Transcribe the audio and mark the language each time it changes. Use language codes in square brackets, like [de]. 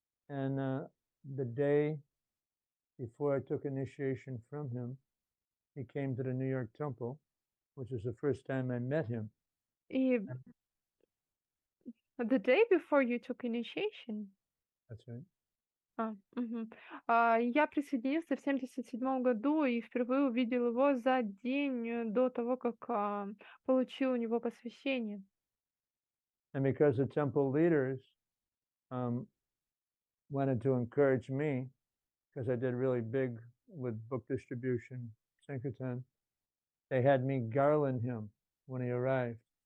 [en] And the day before I took initiation from him, he came to the New York temple, which is the first time I met him. [ru] И [en] the day before you took initiation, That's right. мгм. [ru] Я присоединился в 77 году и впервые увидел его за день до того, как получил у него посвящение. [en] And because the temple leaders wanted to encourage me, because I did really big with book distribution, Sankirtan, they had me garland him when he arrived.